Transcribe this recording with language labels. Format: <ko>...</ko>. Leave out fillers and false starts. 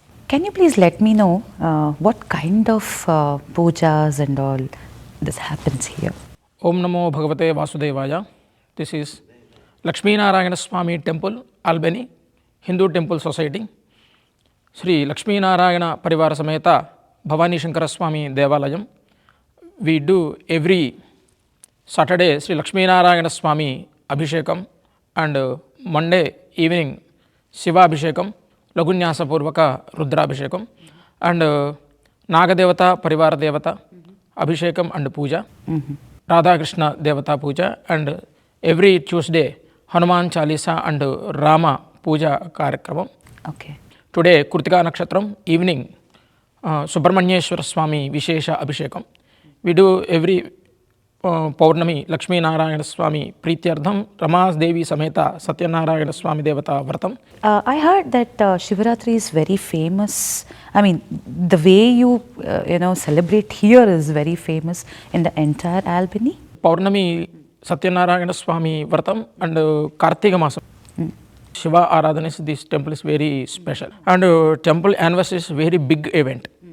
<en>Can you please let me know what kind of pujas and all this happens here?</en> <sa>ಓಂ ನಮೋ ಭಗವತೆ ವಾಸುದೇವಾಯ.</sa> <en>This is Lakshminarayana Swamy temple, Albany Hindu temple society.</en> <sa>Shri Lakshminarayana ಪರಿವಾರ ಸಮೇತ ಭವಾನಿ ಶಂಕರ ಸ್ವಾಮಿ ದೇವಾಲಯಂ.</sa> <en>We do every Saturday Sri Lakshminarayana Swami Abhishekam and Monday evening Shiva Abhishekam, Lagunyasa Purvaka Rudra Abhishekam and Nagadevata Parivara Devata Abhishekam and Puja, Radha Krishna Devata Puja, and every Tuesday Hanuman Chalisa and Rama Puja Karyakramam. Okay. Today Kurtika Nakshatram evening Subramanyeshwara Swami Vishesha Abhishekam. We do every</en> <sa>ಪೌರ್ಣಮಿ ಲಕ್ಷ್ಮೀನಾರಾಯಣಸ್ವಾಮಿ ಪ್ರೀತ್ಯರ್ಥಂ ರಮಾದೇವಿ ಸಮೇತ ಸತ್ಯನಾರಾಯಣಸ್ವಾಮಿ ದೇವತಾ ವ್ರತಂ.</sa> <en>I heard that Shivaratri is very famous. I mean, the way you celebrate here is very famous in the entire Albany.</en> <sa>Purnima Satyanarayanaswami ವ್ರತಂ</sa> <en>and</en> <sa>Kartika ಮಾಸ</sa> <en>Shiva Aradhana is this temple is very special and temple anniversary is very big event.</en>